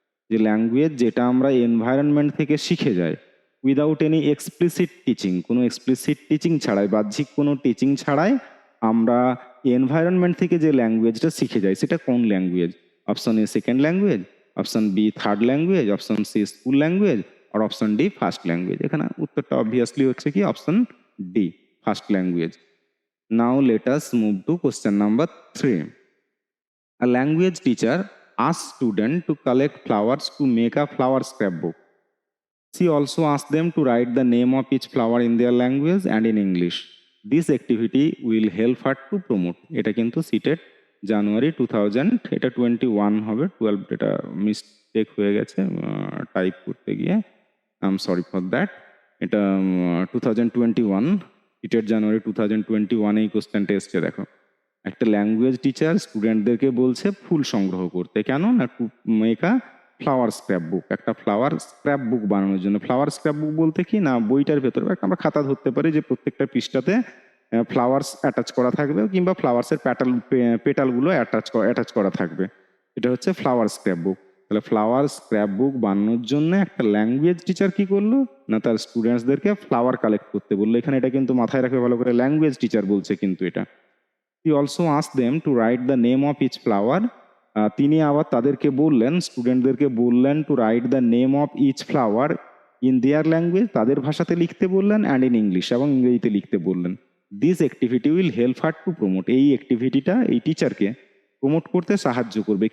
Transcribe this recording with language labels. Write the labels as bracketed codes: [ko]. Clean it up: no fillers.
[bn] যে ল্যাঙ্গুয়েজ যেটা আমরা এনভায়রনমেন্ট থেকে শিখে যাই [en] without any explicit teaching, [bn] কোনো এক্সপ্লিসিট টিচিং ছাড়াই, বাহ্যিক কোনো টিচিং ছাড়াই আমরা এনভায়রনমেন্ট থেকে যে ল্যাঙ্গুয়েজটা শিখে যাই সেটা কোন language? [en] Option A second language, option B third language, option C school language, আর option D first language. [bn] এখানে উত্তরটা অবভিয়াসলি হচ্ছে কি option D, first language. [en] Now let us move to question number 3। A language teacher asks students to collect flowers to make a flower scrapbook. She also asks them to write the name of each flower in their language and in English. This activity will help her to promote. [bn] এটা কিন্তু CTET জানুয়ারি 2000, এটা 21 হবে, 12 এটা mistake হয়ে গেছে type করতে গিয়ে, [en] I am sorry for that. [bn] এটা 2021, সিটেট জানুয়ারি 2021 এই কোশ্চেনটা এসছে। দেখো একটা ল্যাঙ্গুয়েজ টিচার স্টুডেন্টদেরকে বলছে ফুল সংগ্রহ করতে, কেন না [en] to make a flower scrapbook, [bn] একটা ফ্লাওয়ার স্ক্র্যাপ বুক বানানোর জন্য। ফ্লাওয়ার স্ক্র্যাপ বুক বলতে কি না, বইটার ভেতরে আমরা খাতা ধরতে পারি যে প্রত্যেকটা পৃষ্ঠাতে ফ্লাওয়ার্স অ্যাটাচ করা থাকবে কিংবা ফ্লাওয়ার্সের পেটালগুলো অ্যাটাচ করা থাকবে, এটা হচ্ছে ফ্লাওয়ার স্ক্র্যাপ বুক। তাহলে ফ্লাওয়ার স্ক্র্যাপ বুক বানানোর জন্য একটা ল্যাঙ্গুয়েজ টিচার কি করলো না, তার স্টুডেন্টসদেরকে ফ্লাওয়ার কালেক্ট করতে বললো। এখানে এটা কিন্তু মাথায় রাখবে ভালো করে, ল্যাঙ্গুয়েজ টিচার বলছে কিন্তু এটা। [en] He also asked them to write the name of each flower. [bn] তিনি আবার তাদেরকে বললেন, স্টুডেন্টদেরকে বললেন [en] to write the name of each flower in their language, [bn] তাদের ভাষাতে লিখতে বললেন, [en] and in English, [bn] এবং ইংরেজিতে লিখতে বললেন। [en] this activity will help her to promote, [bn] এই অ্যাক্টিভিটিটা এই টিচারকে প্রমোট করতে সাহায্য করবে।